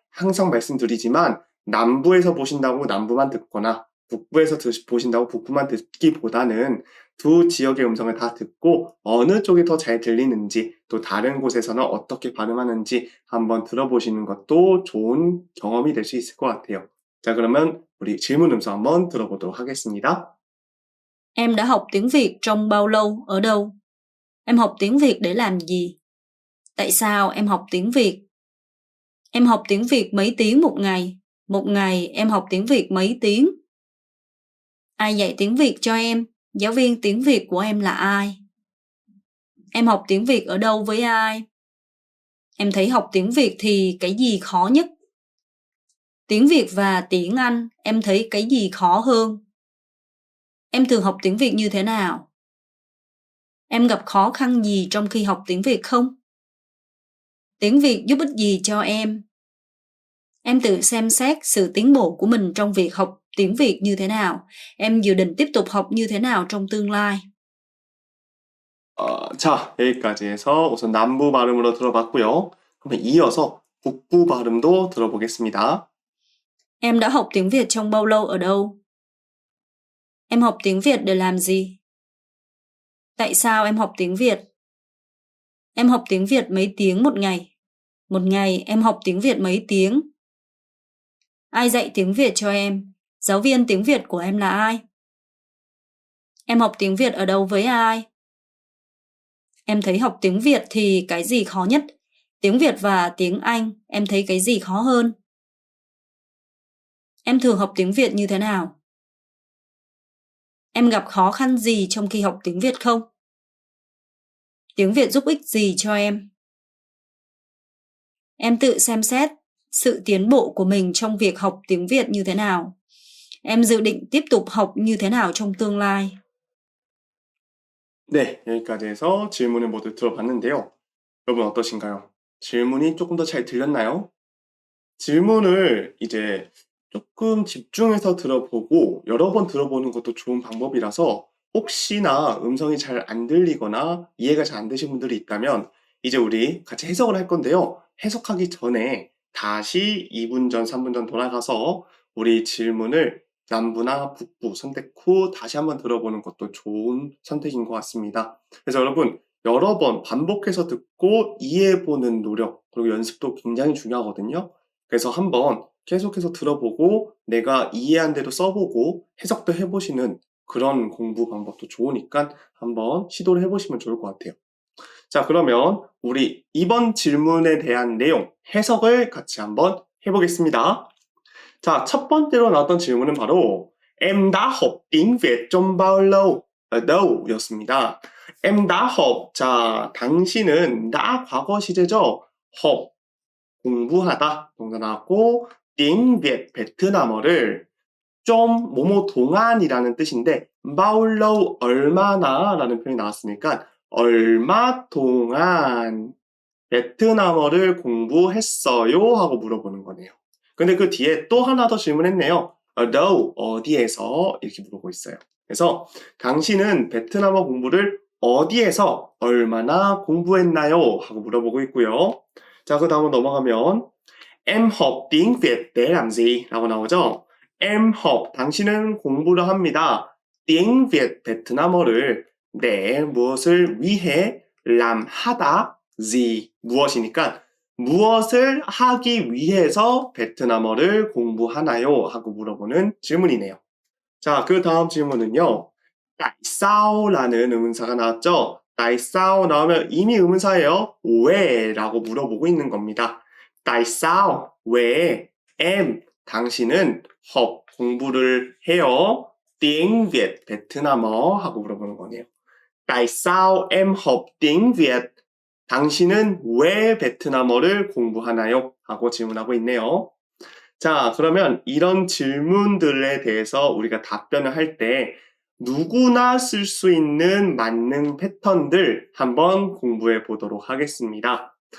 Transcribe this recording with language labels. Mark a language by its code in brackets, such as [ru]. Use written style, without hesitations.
[ko] 항상 말씀드리지만, 남부에서 보신다고 남부만 듣거나 북부에서 보신다고 북부만 듣기보다는 두 지역의 음성을 다 듣고 어느 쪽이 더 잘 들리는지 또 다른 곳에서는 어떻게 발음하는지 한번 들어보시는 것도 좋은 경험이 될 수 있을 것 같아요. 자, 그러면 우리 질문 음성 한번 들어보도록 하겠습니다. [vi] Em đã học tiếng Việt trong bao lâu, ở đâu? Em học tiếng Việt để làm gì? Tại sao em học tiếng Việt? Em học tiếng Việt mấy tiếng một ngày? Một ngày em học tiếng Việt mấy tiếng? Ai dạy tiếng Việt cho em? Giáo viên tiếng Việt của em là ai? Em học tiếng Việt ở đâu với ai? Em thấy học tiếng Việt thì cái gì khó nhất? Tiếng Việt và tiếng Anh, em thấy cái gì khó hơn? Em thường học tiếng Việt như thế nào? Em gặp khó khăn gì trong khi học tiếng Việt không? Tiếng Việt giúp ích gì cho em? Em tự xem xét sự tiến bộ của mình trong việc học tiếng Việt như thế nào. Em dự định tiếp tục học như thế nào trong tương lai. [ko] 자, 여기까지 해서 우선 남부 발음으로 들어봤고요. 그러면 이어서 북부 발음도 들어보겠습니다. [vi] Em đã học tiếng Việt trong bao lâu ở đâu? Em học tiếng Việt để làm gì? Tại sao em học tiếng Việt? Em học tiếng Việt mấy tiếng một ngày? Một ngày em học tiếng Việt mấy tiếng? Ai dạy tiếng Việt cho em? Giáo viên tiếng Việt của em là ai? Em học tiếng Việt ở đâu với ai? Em thấy học tiếng Việt thì cái gì khó nhất? Tiếng Việt và tiếng Anh, em thấy cái gì khó hơn? Em thường học tiếng Việt như thế nào? Em gặp khó khăn gì trong khi học tiếng Việt không? Tiếng Việt giúp ích gì cho em? Em tự xem xét sự tiến bộ của mình trong việc học tiếng Việt như thế nào? Em dự định tiếp tục học như thế nào trong tương lai? [ko] 네, 여기까지 해서 질문을 모두 들어봤는데요. 여러분 어떠신가요? 질문이 조금 더 잘 들렸나요? 질문을 이제 조금 집중해서 들어보고 여러 번 들어보는 것도 좋은 방법이라서 혹시나 음성이 잘 안 들리거나 이해가 잘 안 되신 분들이 있다면 이제 우리 같이 해석을 할 건데요. 해석하기 전에 다시 2분 전, 3분 전 돌아가서 우리 질문을 남부나 북부 선택 후 다시 한번 들어보는 것도 좋은 선택인 것 같습니다. 그래서 여러분 여러 번 반복해서 듣고 이해해보는 노력, 그리고 연습도 굉장히 중요하거든요. 그래서 한번 계속해서 들어보고 내가 이해한 대로 써보고 해석도 해보시는 그런 공부 방법도 좋으니까 한번 시도를 해보시면 좋을 것 같아요. 자, 그러면 우리 이번 질문에 대한 내용, 해석을 같이 한번 해보겠습니다. 자, 첫 번째로 나왔던 질문은 바로 [vi] Em đã học tiếng Việt trong bao lâu? ở đâu? [ko] 였습니다. [vi] Em đã học, [ko] 자, 당신은 đã 과거 시제죠? học, 공부하다, 동사 나왔고 tiếng Việt, 베트남어를 좀 뭐뭐 동안이라는 뜻인데 bao lâu, 얼마나 라는 표현이 나왔으니까 얼마 동안 베트남어를 공부했어요? 하고 물어보는 거네요. 근데 그 뒤에 또 하나 더 질문했네요. ở đâu, 어디에서 이렇게 물어보고 있어요. 그래서 당신은 베트남어 공부를 어디에서 얼마나 공부했나요? 하고 물어보고 있고요. 자, 그 다음으로 넘어가면 [vi] Em học tiếng Việt để làm gì? [ko] 라고 나오죠. Em học, 당신은 공부를 합니다. tiếng Việt, 베트남어를 네, 무엇을 위해 làm 하다, gì, 무엇이니까 무엇을 하기 위해서 베트남어를 공부하나요? 하고 물어보는 질문이네요. 자, 그 다음 질문은요. tại sao 라는 의문사가 나왔죠? tại sao 나오면 이미 의문사예요. 왜? 라고 물어보고 있는 겁니다. tại sao? 왜? em, 당신은 học, 공부를 해요. tiếng Việt, 베트남어 하고 물어보는 거네요. [vi] tại sao em học tiếng Việt? [ko] 당신은 왜 베트남어를 공부하나요? 하고 질문하고 있네요. 자, 그러면 이런 질문들에 대해서 우리가 답변을 할 때 누구나 쓸 수 있는 만능 패턴들 한번 공부해 보도록 하겠습니다.